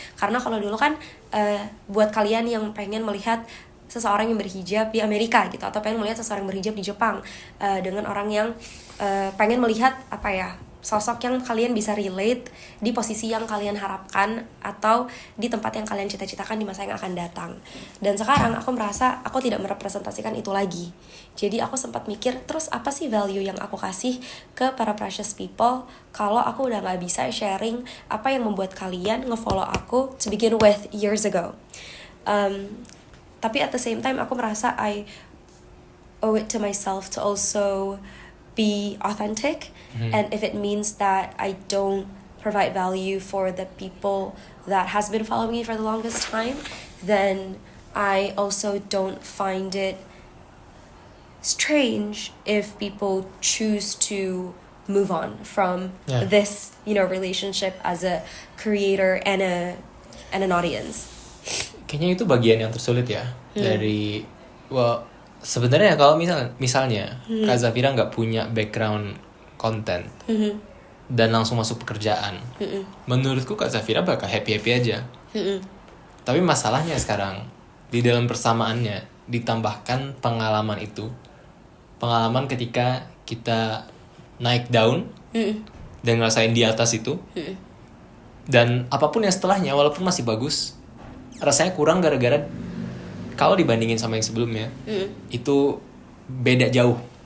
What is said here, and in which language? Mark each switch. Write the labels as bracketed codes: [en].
[id] Karena kalau dulu kan buat kalian yang pengen melihat seseorang yang berhijab di Amerika gitu, atau pengen melihat seseorang berhijab di Jepang, dengan orang yang pengen melihat apa ya, sosok yang kalian bisa relate di posisi yang kalian harapkan atau di tempat yang kalian cita-citakan di masa yang akan datang. Dan sekarang aku merasa aku tidak merepresentasikan itu lagi. Jadi aku sempat mikir, terus apa sih value yang aku kasih ke para precious people kalau aku udah gak bisa sharing apa yang membuat kalian nge-follow aku [en] to begin with years ago. Tapi at the same time [id] aku merasa [en] I owe it to myself to also be authentic, and if it means that I don't provide value for the people that has been following me for the longest time, then I also don't find it strange if people choose to move on from this, relationship as a creator and an audience. [id] Kayaknya itu bagian yang tersulit ya dari sebenarnya kalau misalnya Kak Zafira nggak punya background konten dan langsung masuk pekerjaan, menurutku Kak Zafira bakal happy aja. Tapi masalahnya sekarang di dalam persamaannya ditambahkan pengalaman ketika kita naik daun dan ngerasain di atas itu, dan apapun yang setelahnya walaupun masih bagus, rasanya kurang gara-gara kalau dibandingin sama yang sebelumnya itu beda jauh.